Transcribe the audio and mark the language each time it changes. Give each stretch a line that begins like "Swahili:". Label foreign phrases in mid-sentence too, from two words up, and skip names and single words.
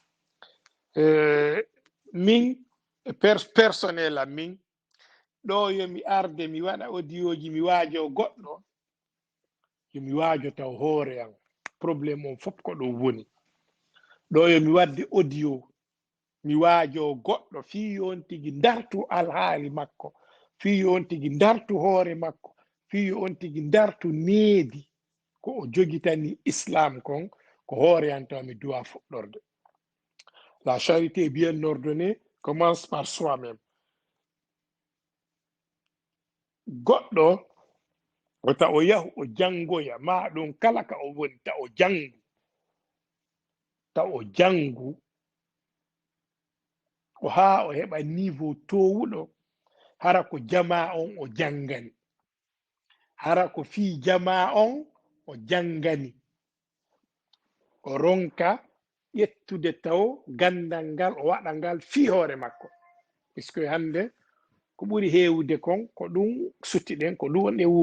Fula: min personnel am min ɗo yomi arde mi waɗa audioji mi waajo goɗɗo yomi waajo taw hoore am probléme on fof ko ɗo woni ɗo yomi wadde audio mi waajo goɗɗo fii on tigi dartu alhaali makko fii on tigi dartu hoore makko fii on tigi dartu needi ko o jogitani islam kon ko hoore an taw mi duwa fuɗɗorde.
French: La charité bien ordonnée commence par soi-même.
Fula: Goɗɗo o ta o yahu o jangoya ma ɗum kala ka o woni ta o jangu o haa o heɓa niveau towuɗo hara ko jama on o jangani hara ko fii jama on o jangani o ronka ƴettude taw gandal ngal o waɗa ngal fii hoore makko puisque hande ko ɓuri heewude kon ko ɗum suttiɗen ko ɗum